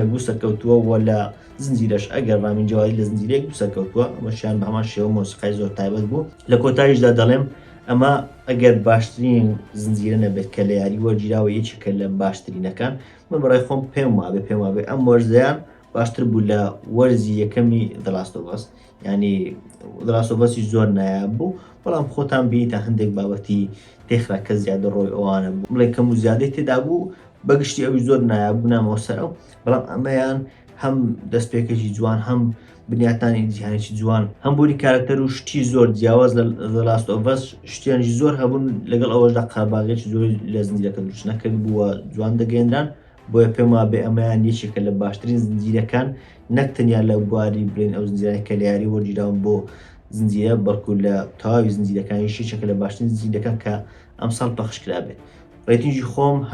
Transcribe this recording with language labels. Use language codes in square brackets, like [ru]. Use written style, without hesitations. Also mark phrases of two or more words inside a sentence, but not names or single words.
[ckb] بوو سەرکەوتووە وە لە زنجیرەش ئەگەر ڕامین جەوادی لە زنجیرەیەک بوو سەرکەوتووە ئەمەشیان بە هەمان شێوە مۆسیقای زۆر تایبەت بوو لە کۆتاییشدا دەڵێم ئەمە ئەگەر باشترین زنجیرە نەبێت کە لە یاری وەرگیراوە یەکێکە لە باشترینەکان من بەڕای خۆم پێم وابێ ئەم وەرزەیان باشتر بوو لە وەرزی یەکەمی The Last of Us ینی The Last of Us زۆر نایاب بوو بەڵام خۆتان بینیتە هەندێک بابەتی تێخرا کە زیادە ڕۆی ئەوانە بوو بڵێ کەم و زیادەی تێدا بوو بەگشتی ئەوی زۆر نایاب بوو نامەوە سەرەوە بەڵام ئەمەیان هەم دەستپێکێکی جوان هەم بنیاتانی جیهانێکی جوان هەم بوونی کارکتەر و شتی زۆر جیاواز لە The Last of Us شتیانشی زۆر هەبوون لەگەڵ ئەوەشدا قەرەباغێکی زۆر لە زنجیرەکە دروست نەکرد بووە جوان دەگەێنران بۆیە پێم وابێ ئەمەیان یەکێکە لە باشترین زنجیرەکان نەک تەنیا لە بواری بڵێن ئەو زنجیرانی کە لە یاری وەرگیراون بۆ زنجیرە بەڵکو لە تەواوی زنجیرەکانی یەکێکە لە باشترین زنجیرەکان کە ئەمساڵ پەخشکرا بێت ڕێتینگی خۆم